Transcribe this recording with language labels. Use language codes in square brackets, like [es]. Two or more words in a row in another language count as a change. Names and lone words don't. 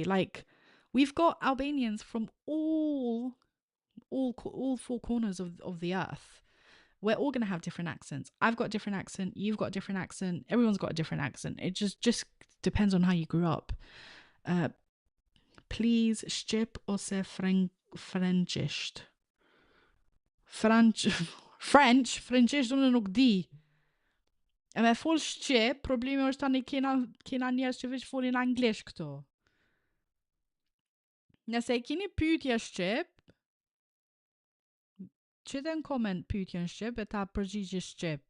[en] Like, we've got Albanians from all four corners of the earth. We're all going to have different accents. I've got a different accent, you've got a different accent, everyone's got a different accent. It just depends on how you grew up. Please, [sq] Shqip ose Frenchisht. Frenchisht unë nuk di. E me fol Shqip, problemi është tani kena njerëz që veç folin anglisht këto. Nëse e keni pyetje Shqip, që dhe në koment pyetjen shqip e ta përgjigje shqip.